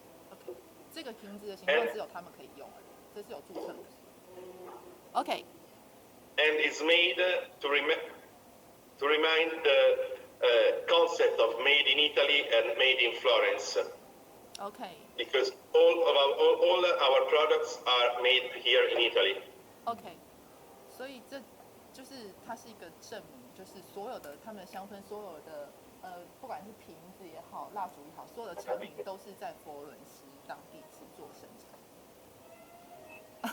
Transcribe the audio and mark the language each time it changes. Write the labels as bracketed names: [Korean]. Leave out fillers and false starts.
[Chinese] OK， 这个瓶子的形状只有他们可以用而已，这是有注册的。 OK。 [English] And it's made to remind the concept of made in Italy and made in Florence. OK because all our products are made here in Italy. [Chinese] OK，所以这就是它是一个证明，就是所有的他们的香氛，所有的不管是瓶子也好，蜡烛也好，所有的产品都是在佛罗伦斯当地制作生产。